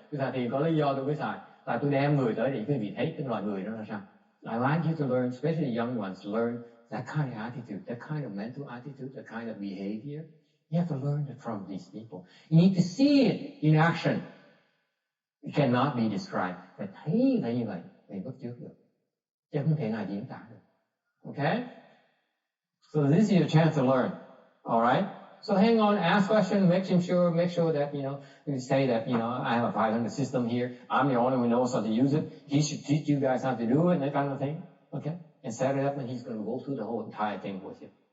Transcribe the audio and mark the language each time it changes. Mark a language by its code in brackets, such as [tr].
[vi] Tôi xài tiền có lý do tôi mới xài. Tại tôi đem người tới để quý vị thấy cái loại người đó là sao. [en] I want you to learn, especially young ones, learn that kind of attitude, that kind of mental attitude, that kind of behavior. You have to learn it from these people. You need to see it in action. It cannot be described. [vi] Phải thấy là như vậy, phải bắt chước được. Chứ không thể nào diễn tả được. [en] Okay? So this is your chance to learn. Alright? So hang on, ask questions, make sure that, you say that, I have a 500 system here. I'm the only one who knows how to use it. He should teach you guys how to do it and that kind of thing. Okay? And set it up and he's going to go through the whole entire thing with you.